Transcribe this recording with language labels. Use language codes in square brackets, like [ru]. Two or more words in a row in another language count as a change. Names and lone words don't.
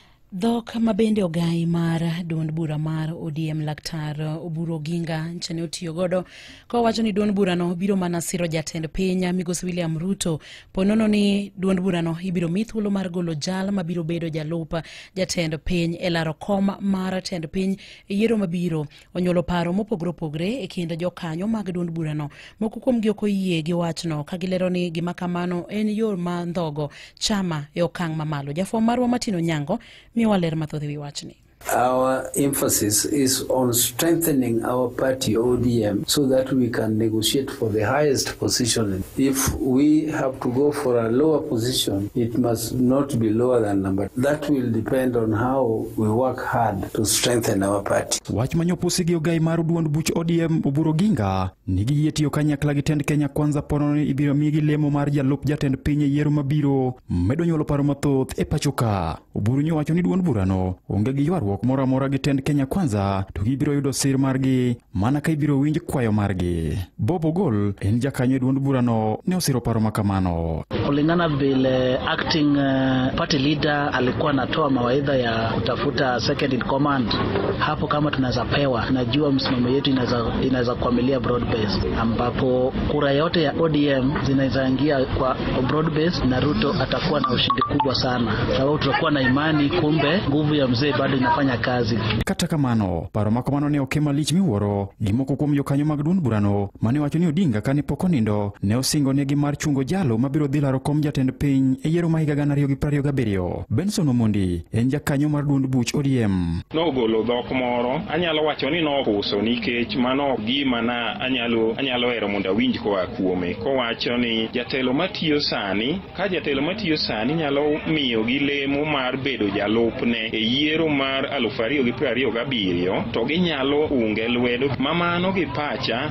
[luo] Dhok mabende ogai mar duond bura mar ODM Laktar Oburu Oginga nchane otiyo godo ko wacho ni duond burano biro mana siro jatend piny Migosi William Ruto ponono ni duond burano ibiro mi thuolo mar golo jal mabiro bedo jalup jatend piny e laro kom mar tend piny e yiero mabiro. Onyolo paro mopogore opogore e kind jokanyo mag duond burano. Moko kuomgi ok oyie gi wachno ka gilero ni gima kamano en yor ma ndhogo chama e okang' mamalo. Jafwambo marwa Martin Onyango [en] Our emphasis is on strengthening our party ODM so that we can negotiate for the highest position. If we have to go for a lower position, it must not be lower than number. That will depend on how we work hard to strengthen our party. [luo] Wach manyopusi gi ogai mar duond buch ODM Oburu Oginga nigi yie tiyo kanyakla gi tend Kenya Kwanza pono ni ibiro migi lemo mar jalup jatend piny e yiero mabiro medo nyuolo paro mathoth e pacho ka. Oburu nyowacho ni duond burano onge gi ywaruok moro amora gi tend Kenya Kwanza to gibiro yudo sir margi mana ka ibiro winj kwayo margi. Bob Ogol en jakanyo duond burano ne osiro paro makamano. [sw] Kulingana vile [en] acting party leader [sw] alikuwa anatoa mawaidha ya kutafuta [en] second in command, [sw] hapo kama tunaweza pewa, najua msimamo yetu inaweza kuamilia [en] broad base, [sw] ambapo kura yote ya ODM zinaweza ingia kwa [en] broad base [sw] na Ruto atakuwa na ushindi kubwa sana, sababu tutakuwa na imani kumbe nguvu ya mzee bado inafanya kazi. [luo] Kata kamano paro makamano ne okema lich miwuoro gimoko kuom jokanyo mag duond burano mane wacho ni Odinga kane pok onindo ne osingo negi mar chungo jalo mabiro dhi laro kom jatend piny e yiero ma higa 2027. Benson Omondi en jakanyo mar duond buch ODM. Nogolo dhok moro anyalo wacho ni nohuso nikech mano gima na anyalo ero mondo awinj koa kuome kowacho ni jatelo matiyo sani nyalo miyo gi lemo mar bedo jalupne e yiero mar 2027 to ginyalo unge lwedo mamano gi pacha.